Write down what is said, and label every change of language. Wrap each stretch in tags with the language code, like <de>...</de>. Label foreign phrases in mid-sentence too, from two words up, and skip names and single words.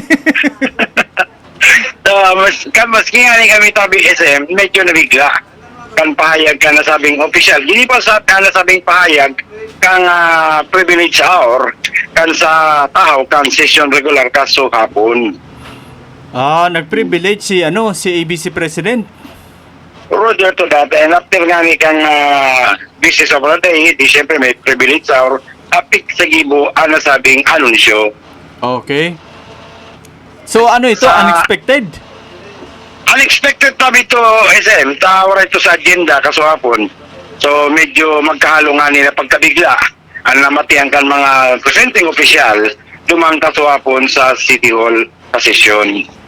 <bik>Maski nga kami tabi SM, medyo nabigla. kan pahayag ka nasabing official. Dili pa sa ka nasabing pahayag kang privilege hour kan sa tahaw kan session regular kaso hapon. Nag-privilege si ABC President.</bik> <en>Roger to that, and after</en> <bik>nga ni kang</bik> <en>business of the day,</en> <bik>di syempre may privilege hour, apik sa gibo ang nasabing anunsyo. Okay. So ito, unexpected? Unexpected tabi to, SM, tawara ito sa agenda kaso hapon. So medyo magkahalo nga nila pagkabigla ang namatihan kan mga presenting official dumang kaso hapon sa City Hall sa sesyon.</bik>